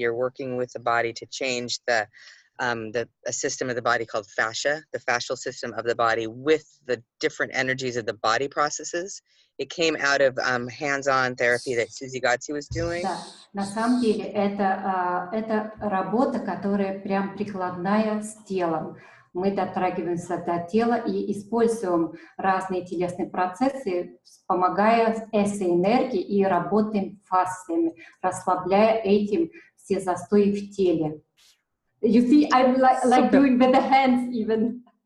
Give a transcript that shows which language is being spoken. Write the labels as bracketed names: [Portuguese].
[English] You're working with the body to change a system of the body called fascia, the fascial system of the body, with the different energies of the body processes. It came out of hands-on therapy that Susie Kacie was doing. [Russian] Да, на самом деле это работа, которая прям прикладная с телом. Мы дотрагиваемся до тела и используем разные телесные процессы, помогая S-энергии, и работаем фасциями, расслабляя этим все застои в теле. [English] You see, I'm like doing with the hands even.